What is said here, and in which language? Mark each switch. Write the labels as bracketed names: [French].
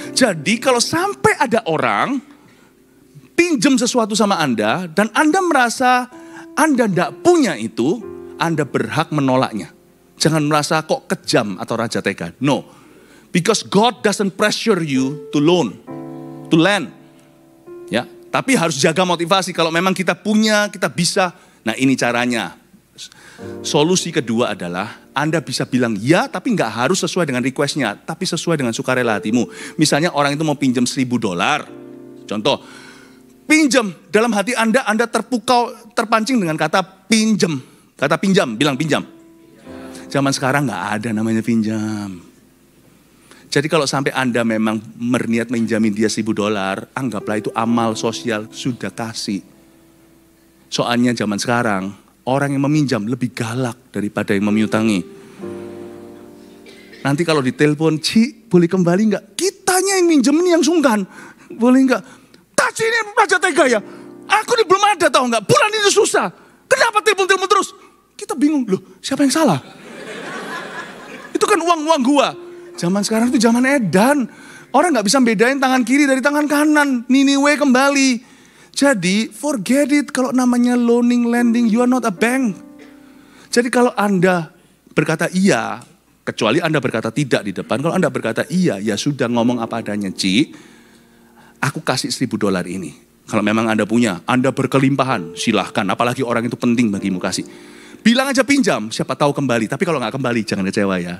[Indonesian] Jadi kalau sampai ada orang pinjam sesuatu sama Anda. Dan Anda merasa Anda tidak punya itu. Anda berhak menolaknya. Jangan merasa kok kejam atau raja tega. No. [English] Because God doesn't pressure you to lend. Ya, [Indonesian] Tapi harus jaga motivasi. Kalau memang kita punya, kita bisa. Nah ini caranya. Solusi kedua adalah Anda bisa bilang ya, tapi nggak harus sesuai dengan requestnya, tapi sesuai dengan sukarela hatimu. Misalnya orang itu mau pinjam $1.000. Contoh, pinjam. Dalam hati Anda terpukau, terpancing dengan kata pinjam. Kata pinjam, bilang pinjam. Zaman sekarang nggak ada namanya pinjam. Jadi kalau sampai Anda memang berniat menjamin dia $1.000, anggaplah itu amal sosial, sudah kasih. Soalnya zaman sekarang, orang yang meminjam lebih galak daripada yang memiutangi. Nanti kalau ditelepon, Ci, boleh kembali nggak? Kitanya yang minjem ini yang sungkan. Boleh nggak? Taci ini raja tega ya. Aku ini belum ada tahu nggak? Bulan ini susah. Kenapa telepon-telepon terus? Kita bingung, loh siapa yang salah? Itu kan uang-uang gua. Zaman sekarang itu zaman edan. Orang nggak bisa bedain tangan kiri dari tangan kanan. Niniwe kembali. [English] Jadi forget it, [Indonesian] kalau namanya [English] loaning, lending, you are not a bank. [Indonesian] Jadi kalau Anda berkata iya, kecuali Anda berkata tidak di depan. Kalau Anda berkata iya, ya sudah ngomong apa adanya. Ci, aku kasih $1.000 ini. Kalau memang Anda punya, Anda berkelimpahan, silahkan. Apalagi orang itu penting bagimu kasih. Bilang aja pinjam, siapa tahu kembali. Tapi kalau nggak kembali, jangan kecewa ya.